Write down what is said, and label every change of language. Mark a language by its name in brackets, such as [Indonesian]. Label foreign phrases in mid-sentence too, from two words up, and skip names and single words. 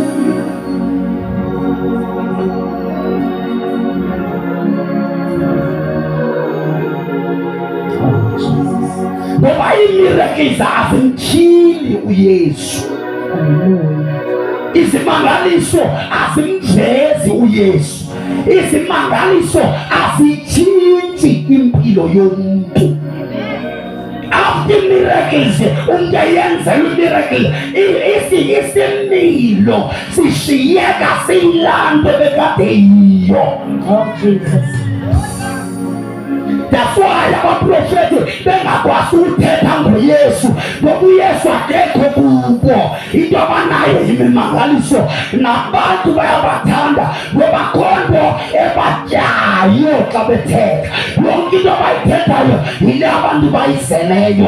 [Xhosa] Ngoba imiracles azimtyhili uYesu. [Zulu] Izimangaliso azimvezi uYesu. Izimangaliso azitshintshi impilo yomuntu. [English] After miracles, [Zulu] umuntu eyenzelwe miracle, isimilo sishiyeka siyilando bekade yiyo. [English] Oh Jesus. That's why [Xhosa] abaprofethi bengakwazi ukuthetha ngoYesu, ngoba uYesu akekho kubo. Into abanayo yimimangaliso, nabantu bayabathanda ngoba khonto ebatyayo xa bethetha. Yonke into abayithethayo yile abantu bayizeleyo.